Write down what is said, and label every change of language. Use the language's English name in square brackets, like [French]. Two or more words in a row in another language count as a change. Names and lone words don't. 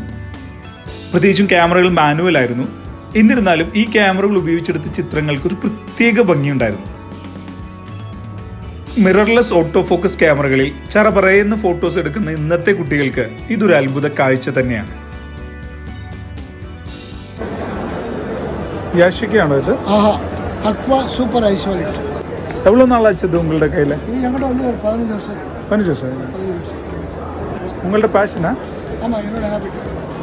[Malayalam] പ്രത്യേകിച്ചും ക്യാമറകൾ മാനുവൽ ആയിരുന്നു. എന്നിരുന്നാലും ഈ ക്യാമറകൾ ഉപയോഗിച്ചെടുത്ത ചിത്രങ്ങൾക്ക് ഒരു പ്രത്യേക ഭംഗിയുണ്ടായിരുന്നു. മിറർലെസ് ഓട്ടോ ഫോക്കസ് ക്യാമറകളിൽ ചറപറയുന്ന ഫോട്ടോസ് എടുക്കുന്ന ഇന്നത്തെ കുട്ടികൾക്ക് ഇതൊരു അത്ഭുത കാഴ്ച തന്നെയാണ്. യാഷിക്കാണോ ഇത്? [Tamil] அக்வா சூப்பர் ஐசோலேட். எவ்வளோ நாள் ஆச்சு இது உங்கள்ட்ட கையில்? இது என்கிட்ட வந்து ஒரு 15 வருஷம். 15 வருஷம். உங்கள்ட்ட பேஷனா? ஆமாம், என்னோட ஹேபிட்.